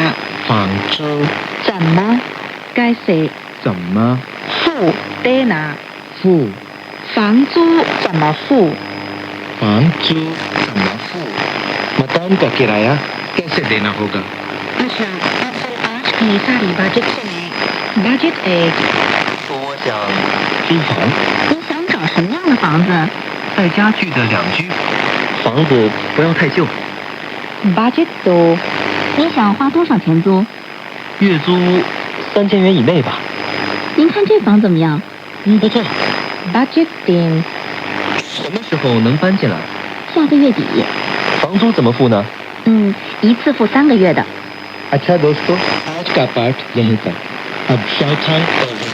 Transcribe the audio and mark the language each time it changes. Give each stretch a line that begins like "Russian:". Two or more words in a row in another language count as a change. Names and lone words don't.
Chinese: 房租怎么 कैसे 怎么付 देना 付？房租怎么付房租怎么付
Hindi: ？मकान का किराया कैसे देना होगा? अच्छा अब फिर आज की सारी बातचीत सुने। बातचीत 1
Chinese: 我想租房，你想找什么样的房子？带家具的两居，房子不要太旧。
Hindi: बातचीत 2
Chinese: 你想花多少钱租？月租3000元以内吧。您看这房怎么样？不错。
Hindi: बातचीत 3
Chinese: 什么时候能搬进来？下个月底。房租怎么付呢？一次付3个月的。
Hindi: अच्छा दोस्तों, आज का पाठ यहीं तक। अब शाओथांग